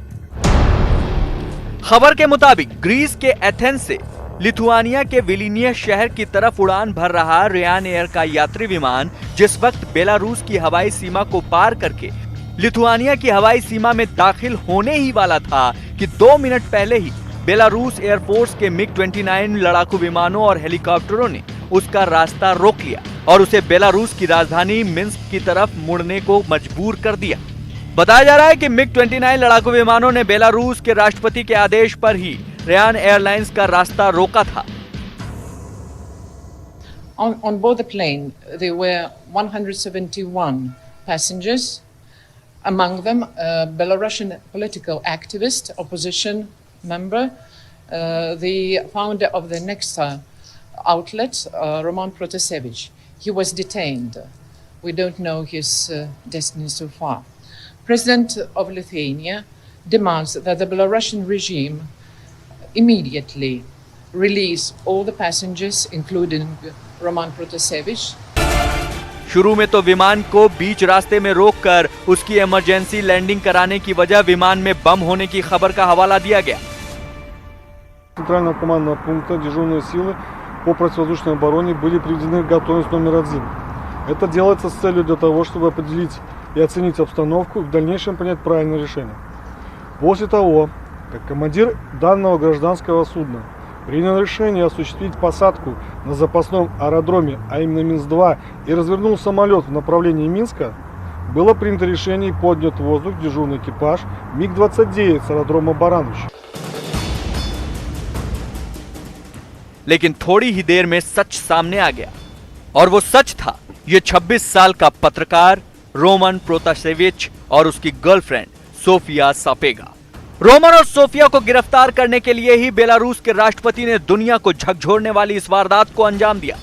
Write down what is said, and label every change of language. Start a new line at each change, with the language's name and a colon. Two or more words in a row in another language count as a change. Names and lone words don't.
Hindi: खबर के मुताबिक ग्रीस के एथेंस से लिथुआनिया के विलिनियस शहर की तरफ उड़ान भर रहा रेयान एयर का यात्री विमान जिस वक्त बेलारूस की हवाई सीमा को पार करके लिथुआनिया की हवाई सीमा में दाखिल होने ही वाला था कि 2 मिनट पहले ही बेलारूस एयरफोर्स के MiG-29 लड़ाकू विमानों और हेलीकॉप्टरों ने उसका रास्ता रोक लिया और उसे बेलारूस की राजधानी मिन्स्क की तरफ मुड़ने को मजबूर कर दिया। बताया जा रहा है कि MiG-29 लड़ाकू विमानों ने बेलारूस के राष्ट्रपति के आदेश पर ही रेयान एयरलाइंस का रास्ता रोका था।
English: On board the plane, there were 171 passengers, among them a Belarusian political activist, opposition member, the founder of the Nexta outlet, Roman Protasevich. He was detained. We don't know his destiny so far. President of Lithuania demands that the Belarusian regime immediately release all the passengers, including Roman Protasevich.
Hindi: शुरू में तो विमान को बीच रास्ते में रोककर उसकी इमरजेंसी लैंडिंग कराने की वजह विमान में बम होने की खबर का हवाला दिया गया।
Russian: Центрального командного пункта дежурные силы по противовоздушной обороне были приведены в готовность номер 1. Это делается с целью для того, чтобы определить и оценить обстановку и в дальнейшем принять правильное решение. После того, как командир данного гражданского судна принял решение осуществить посадку на запасном аэродроме, а именно Минск-2, и развернул самолет в направлении Минска, было принято решение и поднят в воздух дежурный экипаж МиГ-29 с аэродрома Баранович.
Hindi: लेकिन थोड़ी ही देर में सच सामने आ गया और वो सच था। ये 26 साल का पत्रकार रोमन प्रोतासेविच और उसकी गर्लफ्रेंड सोफिया सापेगा। रोमन और सोफिया को गिरफ्तार करने के लिए ही बेलारूस के राष्ट्रपति ने दुनिया को झकझोरने वाली इस वारदात को अंजाम दिया।